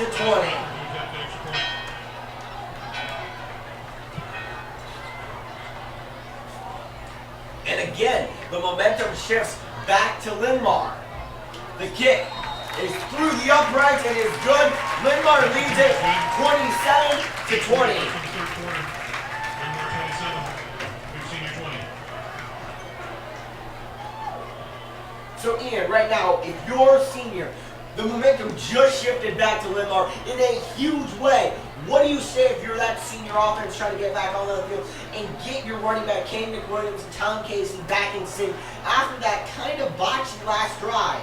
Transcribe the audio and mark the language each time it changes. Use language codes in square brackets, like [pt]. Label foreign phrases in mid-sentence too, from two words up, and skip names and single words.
[en] 20. And again, the momentum shifts back to Linn-Mar. The kick is through the uprights and is good. Linn-Mar leads it 27-20. Linn-Mar 27, Dubuque Senior 20. So Ian, right now, if you're senior, the momentum just shifted back to Linn-Mar in a huge way. What do you say if you're that senior offense trying to get back on the field and get your running back, Kane McWilliams and Tom Casey, back in sync after that kind of botched last drive?